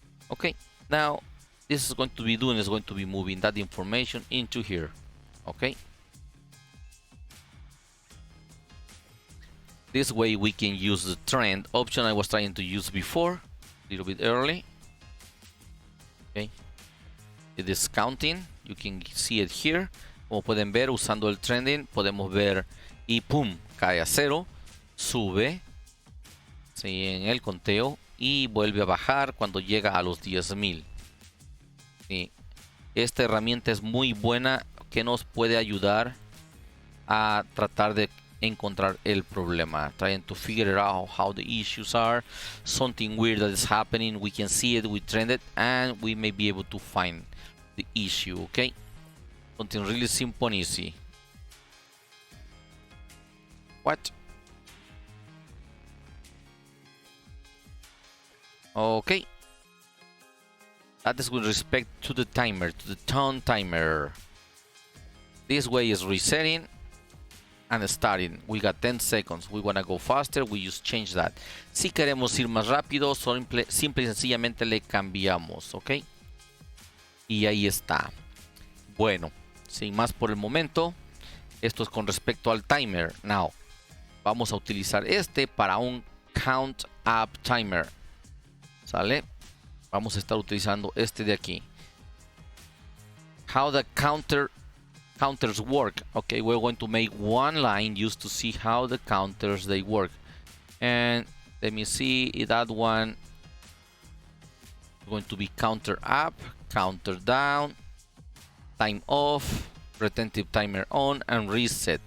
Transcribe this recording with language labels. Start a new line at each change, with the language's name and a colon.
English: Okay, now this is going to be doing is going to be moving that information into here. Okay, this way we can use the trend option I was trying to use before a little bit early. Okay, it is counting, you can see it here.
Spanish: Como pueden ver, usando el trending podemos ver y pum, cae a 0. Sube, ¿sí?, en el conteo y vuelve a bajar cuando llega a los 10,000. ¿Sí? Esta herramienta es muy buena, que nos puede ayudar a tratar de encontrar el problema.
English: Trying to figure out how the issues are, something weird that is happening, we can see it, we trend it, and we may be able to find the issue, okay? Something really simple and easy. What? Okay, that is with respect to the timer, to the tone timer. This way is resetting and starting. We got 10 seconds. We want to go faster, we just change that.
Spanish: Si queremos ir más rápido, simple y sencillamente le cambiamos, ok. Y ahí está. Bueno, sin más por el momento, esto es con respecto al timer. Now, vamos a utilizar este para un count up timer. ¿Sale? Vamos a estar utilizando este de aquí.
English: How the counters work. Okay, we're going to make one line just to see how the counters they work. And let me see, that one is going to be counter up, counter down, time off, retentive timer on, and reset.